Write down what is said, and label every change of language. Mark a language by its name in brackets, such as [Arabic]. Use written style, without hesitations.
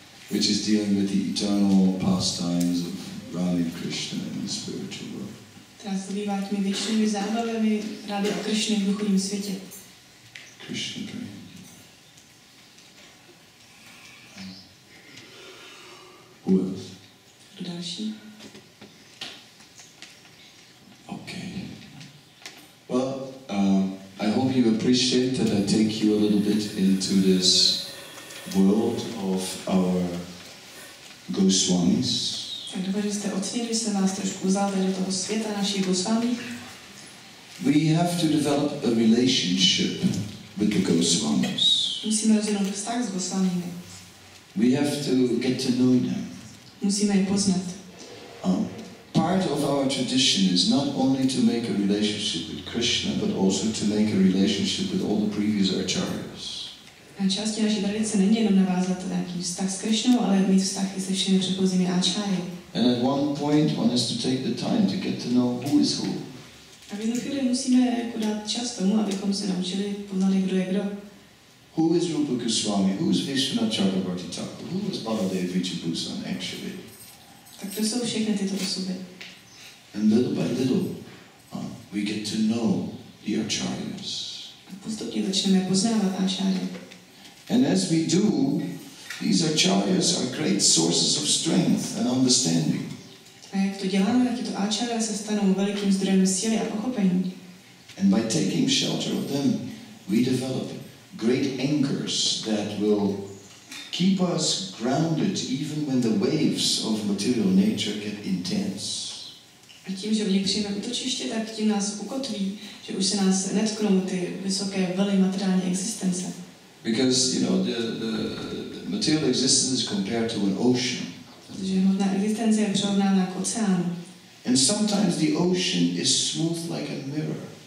[English] Which is dealing with the eternal pastimes of Rama and Krishna in the spiritual world. [Czech] Která se zabývá těmi věčnými zábavami Rády a Krishny v duchovním světě. [English] Krishna praying. Who else? [Czech] Kdo další? [English] Okay. Well, I hope you appreciate that I take you a little bit into this world of our Goswamis. [Czech] Tak doufám, že jste ocenili, že jsem vás trošku vzal do toho světa našich Goswami. [English] We have to develop a relationship with the Goswamis. [Czech] Musíme rozvinout vztah s Goswamimi. [English] We have to get to know them. [Czech] Musíme je poznat. [English] Part of our tradition is not only to make a relationship with Krishna, but also to make a relationship with all the previous acharyas. [Czech] A částí naší tradice není jenom navázat nějaký vztah s Krishnou, ale mít vztah i se všemi předchozími áčáry. [English] And at one point one has to take the time to get to know who is who. [Czech] A v jednu chvíli musíme jako dát čas tomu, abychom se naučili poznali, kdo je kdo. [English] Who is Rupa Goswami? Who is Vishwanath Chakravarti Thakur? Who is Baladev Vijaybhusan actually? [Czech] Tak to jsou všechny tyto osoby. [English] And little by little we get to know the acharyas. [Czech] A postupně začneme poznávat áčáry. [English] And as we do, these acharyas are great sources of strength and understanding. [Czech] A jak to děláme, tak tyto áčáry se stanou velikým zdrojem síly a pochopení. [English] And by taking shelter of them, we develop great anchors that will keep us grounded even when the waves of material nature get intense. [Czech] A tím, že v nich přijme útočiště, tak tím nás ukotví, že už se nás netknou ty vysoké vlny materiální existence. [English] Because, the material existence is compared to an ocean. [Czech] Protože hmotná existence je přirovnána k oceánu. [English] And sometimes the ocean is smooth like a mirror.